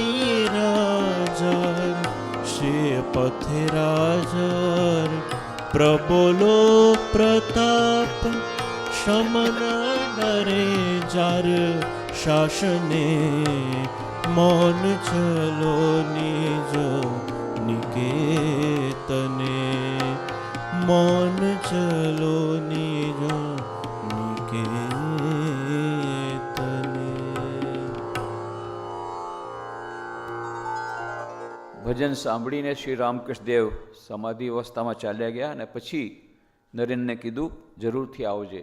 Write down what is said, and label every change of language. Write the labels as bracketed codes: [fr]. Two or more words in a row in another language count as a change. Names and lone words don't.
[bn] রাজার, সে পথে রাজার প্রবল প্রতাপ, সমন ডরে যার শাসনে, মন চলো নিজ নিকেতনে, মন চলো নিজ નિકેતને. [gu] ભજન સાંભળીને શ્રી રામકૃષ્ણદેવ સમાધિ અવસ્થામાં ચાલ્યા ગયા અને પછી નરેનને કીધું જરૂરથી આવજે.